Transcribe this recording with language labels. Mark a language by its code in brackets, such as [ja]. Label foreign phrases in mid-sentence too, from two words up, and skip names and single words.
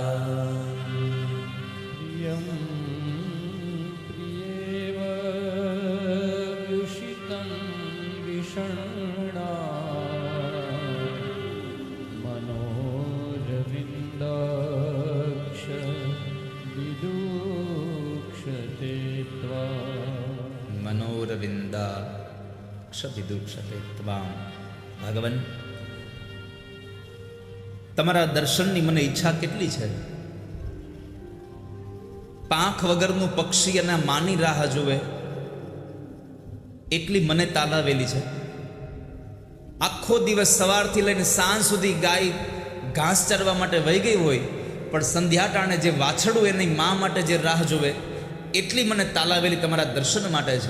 [sa] प्रियं प्रियेव विषितं विषण्णा मनोरविन्दाक्ष विदुक्षते त्वां. मनोरविन्दाक्ष विदुक्षते त्वां. [gu] ભગવાન, તમારા દર્શનની મને ઈચ્છા કેટલી છે. પાંખ વગરનું પક્ષી અને માની રાહ જોવે એટલી મને તાલાવેલી છે. આખો દિવસ સવારથી લઈને સાંજ સુધી ગાય ઘાસ ચરવા માટે વહી ગઈ હોય, પણ સંધ્યા ટાણે જે વાછડું એની મા માટે જે રાહ જોવે એટલી મને તાલાવેલી તમારા દર્શન માટે છે.